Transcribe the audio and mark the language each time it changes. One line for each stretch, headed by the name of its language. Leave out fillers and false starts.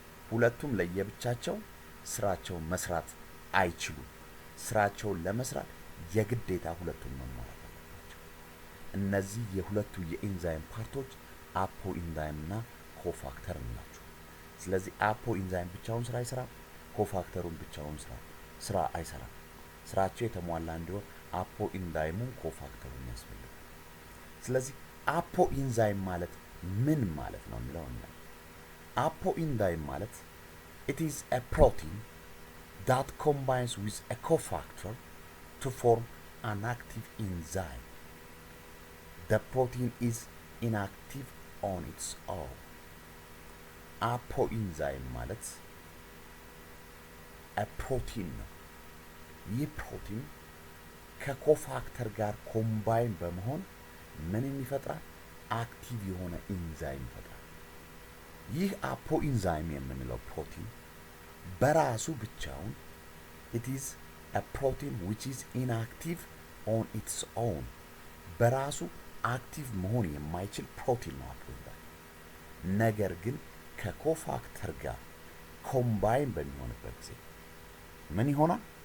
Amharic: ሁለቱም ለየብቻቸው ስራቸውን መስራት አይችሉም። ስራቸውን ለመስራት የግዴታ ሁለቱም መሟላት አለባቸው። እነዚህ የሁለቱ የኢንዛይም ፓርቶች አፖ ኢንዛይም እና ኮፋክተር ናቸው። ስለዚህ አፖ ኢንዛይም ብቻውን ስራ አይሰራም፣ ኮፋክተሩን ብቻውን ስራ አይሰራም። ስራቸው የተሟላ እንዲሆን አፖ ኢንዛይሙን ኮፋክተሩን ያስፈልጋል። ስለዚህ አፖ ኢንዛይም ማለት ምን ማለት ነው የሚለው ነው።
English: Apoenzyme ማለት it is a protein that combines with a cofactor to form an active enzyme. The protein is inactive on its own.
Amharic: Apoenzyme ማለት
English: a protein
Amharic: ነው። ይህ ፕሮቲን ከኮፋክተር ጋር ኮምባይን በመሆን ምን ይፈጥራል? አክቲቭ የሆነ ኢንዛይም ይፈጥራል። ይህ አፖኢንዛይም የምንለው ፕሮቲን በራሱ ብቻውን
English: it is a protein which is inactive on its own
Amharic: በራሱ አክቲቭ መሆን የማይችል ፕሮቲን ነው አፖኢንዛይም። ነገር ግን ከኮፋክተር ጋር ኮምባይን በሚሆንበት ጊዜ ምን ይሆናል?